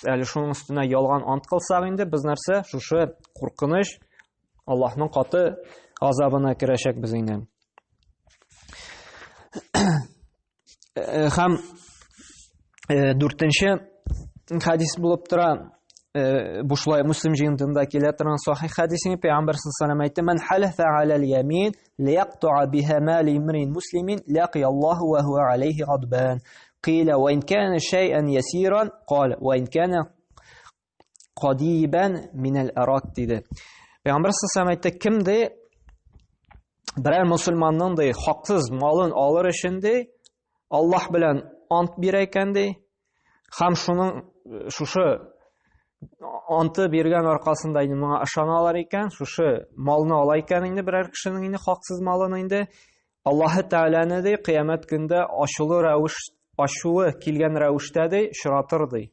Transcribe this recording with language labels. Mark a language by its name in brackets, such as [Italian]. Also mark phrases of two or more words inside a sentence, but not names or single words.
[Tatar] Әле шуның өстенә ялган ант кылсак инде, без нәрсә? Шушы куркыныч Аллаһның каты азабына керәчәк без инде. һәм дүртенче хадис булып тора, бушлай Муслим җыентында килә торган сахих хадисне Пәйгамбәр [Arabic] صلى الله عليه وسلم [Tatar] әйтте: [Arabic] "من حلف على يمين ليقتطع بها مال امرئ مسلم لقي الله وهو عليه غضبان. قيل وإن كان شيئا يسيرا قال وإن كان قضيبا من الأراك" диде. [Tatar] Пәйгамбәр [Arabic] صلى الله عليه وسلم [Tatar] әйтте: "Кемде берәр мусульманның да хаксыз малын алыр өчен дә Аллаһ белән ант бирә икән дә, һәм шушы анты биргән аркасында инде моңа ышаналар икән, шушы малны ала икән инде берәр кешенең инде хаксыз малын инде, Аллаһы Тәгаләне дә кыямәт көндә ачуы килгән рәвештә дә шыратыр ди."